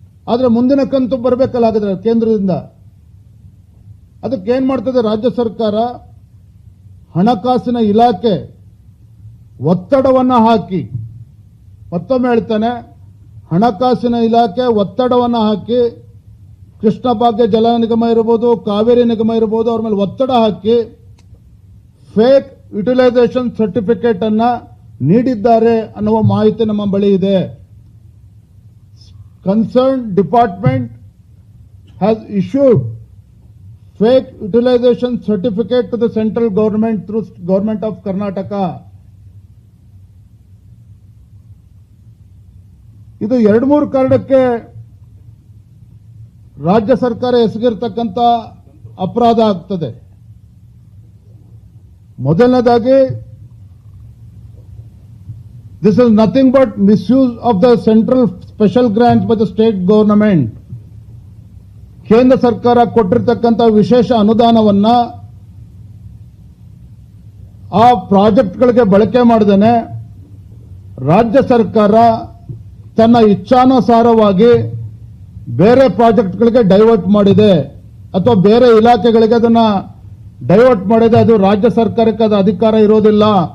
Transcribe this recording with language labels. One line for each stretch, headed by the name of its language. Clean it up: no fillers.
Kannada: ಆದ್ರೆ ಮುಂದಿನ ಕಂತು ಬರಬೇಕಲ್ಲ ಹಾಗಾದ್ರೆ ಕೇಂದ್ರದಿಂದ. ಅದಕ್ಕೆ ಏನ್ ಮಾಡ್ತದೆ ರಾಜ್ಯ ಸರ್ಕಾರ, ಹಣಕಾಸಿನ ಇಲಾಖೆ ಒತ್ತಡವನ್ನ ಹಾಕಿ, ಮತ್ತೊಮ್ಮೆ ಹೇಳ್ತಾನೆ, ಹಣಕಾಸಿನ ಇಲಾಖೆ ಒತ್ತಡವನ್ನ ಹಾಕಿ, ಕೃಷ್ಣ ಭಾಗ್ಯ ಜಲ ನಿಗಮ ಇರಬಹುದು, ಕಾವೇರಿ ನಿಗಮ ಇರಬಹುದು, ಅವ್ರ ಮೇಲೆ ಒತ್ತಡ ಹಾಕಿ ಫೇಕ್ ಯುಟಿಲೈಸೇಷನ್ ಸರ್ಟಿಫಿಕೇಟ್ ಅನ್ನ ನೀಡಿದ್ದಾರೆ ಅನ್ನುವ ಮಾಹಿತಿ ನಮ್ಮ ಬಳಿ ಇದೆ.
English: Concerned department has issued fake utilization certificate to the central government through Government of Karnataka.
Kannada: ಇದು 2-3 ಕಾರಣಕ್ಕೆ ರಾಜ್ಯ ಸರ್ಕಾರ ಎಸಗಿರ್ತಕ್ಕಂಥ ಅಪರಾಧ ಆಗ್ತದೆ. ಮೊದಲನೇದಾಗಿ,
English: this is nothing but misuse of the central special grants by the state government.
Kannada: ಕೇಂದ್ರ ಸರ್ಕಾರ ಕೊಟ್ಟಿರ್ತಕ್ಕಂಥ ವಿಶೇಷ ಅನುದಾನವನ್ನ ಆ ಪ್ರಾಜೆಕ್ಟ್ಗಳಿಗೆ ಬಳಕೆ ಮಾಡದೇನೆ ರಾಜ್ಯ ಸರ್ಕಾರ ತನ್ನ ಇಚ್ಛಾನುಸಾರವಾಗಿ ಬೇರೆ ಪ್ರಾಜೆಕ್ಟ್ಗಳಿಗೆ ಡೈವರ್ಟ್ ಮಾಡಿದೆ, ಅಥವಾ ಬೇರೆ ಇಲಾಖೆಗಳಿಗೆ ಅದನ್ನ ಡೈವರ್ಟ್ ಮಾಡಿದೆ. ಅದು ರಾಜ್ಯ ಸರ್ಕಾರಕ್ಕೆ ಅದು ಅಧಿಕಾರ ಇರೋದಿಲ್ಲ.